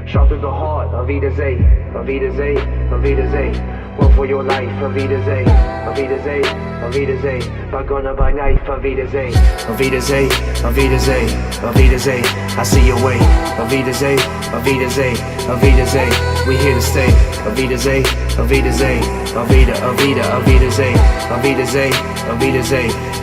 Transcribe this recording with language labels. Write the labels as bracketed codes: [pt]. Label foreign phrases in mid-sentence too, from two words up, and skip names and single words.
[en] Shot through the heart, [mg] Avita Zay, Avita Zay, Avita Zay. [en] Run for your life, [mg] Avita Zay, Avita Zay, Avita Zay. [en] By gun or by knife, [mg] Avita Zay, Avita Zay, Avita Zay, Avita Zay. [en] I see your way, [mg] Avita Zay, Avita Zay, Avita Zay. [en] We here to stay, [mg] Avita Zay, Avita Zay, Avita, Avita, Avita Zay, Avita Zay, Avita Zay.